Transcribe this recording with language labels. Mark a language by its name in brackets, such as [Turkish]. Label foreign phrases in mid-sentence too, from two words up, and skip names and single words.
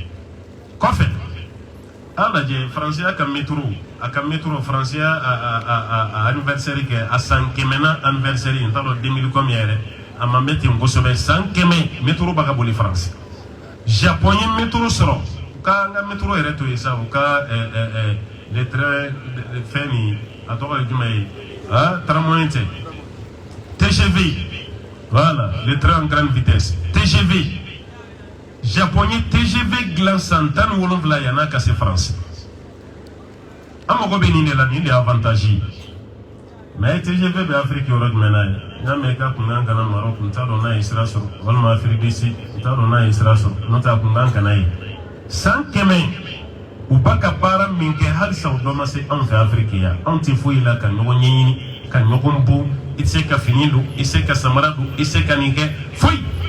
[Bambara] a lajɛ faransiya ka métro faransiya a anniversaire kɛ a san 100nan anniversaire n t'a dɔn 2000 combien yɛrɛ a ma mɛ ten kosɛbɛ san 100 métro b'a ka boli faransi Japon ye métro sɔrɔ u ka an ka métro yɛrɛ to yen sa u ka [French] les trains [Bambara] fɛn nin a tɔgɔ ye jumɛn ye tramway tɛ TGV [French] voilà les trains en grande vitesse [Bambara] TGV Japon ye TGV dilan san 17 yan'a ka se faransi an mago bɛ nin de la nin de ye avantage ye mais TGV bɛ Afrique yɔrɔ jumɛn na ye n y'a mɛn i ka kunkan kana Maroc n t'a dɔn n'a ye sira sɔrɔ walima Afrique du Sud n t'a dɔn n'a ye sira sɔrɔ n'o tɛ a kunkan kana ye san 100 u b'a ka baara min kɛ halisa o dɔ ma se anw fɛ Afrique yan anw tɛ foyi la ka ɲɔgɔn ɲɛɲini ka ɲɔgɔn bon i tɛ se ka fini don i tɛ se ka samara don i tɛ se ka nin kɛ foyi